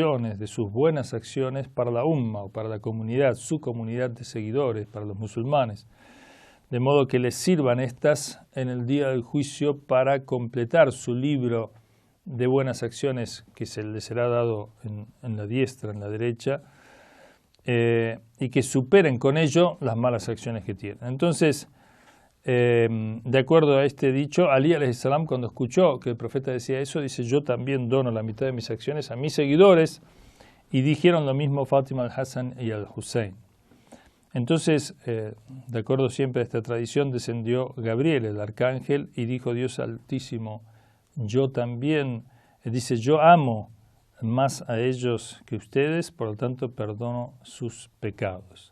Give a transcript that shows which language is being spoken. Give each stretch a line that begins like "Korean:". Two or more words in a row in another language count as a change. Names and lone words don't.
Spanish: de sus buenas acciones para la umma o para la comunidad, su comunidad de seguidores, para los musulmanes, de modo que les sirvan estas en el día del juicio para completar su libro de buenas acciones que se les será dado en la diestra, en la derecha, y que superen con ello las malas acciones que tienen. Entonces, de acuerdo a este dicho,
Arabic: علي عليه السلام,
Spanish: cuando escuchó que el profeta decía eso, dice: yo también dono la mitad de mis acciones a mis seguidores, y dijeron lo mismo Fátima, al-Hassan y al-Hussein. Entonces, de acuerdo siempre a esta tradición, descendió Gabriel, el arcángel, y dijo: Dios Altísimo, yo también, dice, yo amo más a ellos que ustedes, por lo tanto perdono sus pecados.